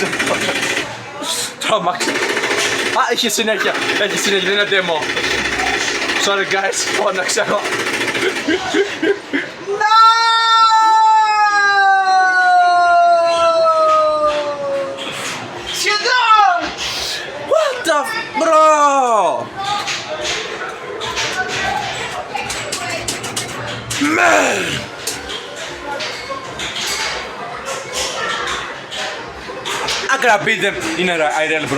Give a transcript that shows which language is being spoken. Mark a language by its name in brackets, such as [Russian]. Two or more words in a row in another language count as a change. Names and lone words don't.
[Greek] Τρόμαξε. Α, έχει συνέχεια, δεν είναι demo. [English] Sorry guys, [Greek] φώναξα εγώ. Σχεδόν! [English] What the bro? Man! I gotta beat them in a IRL, bro.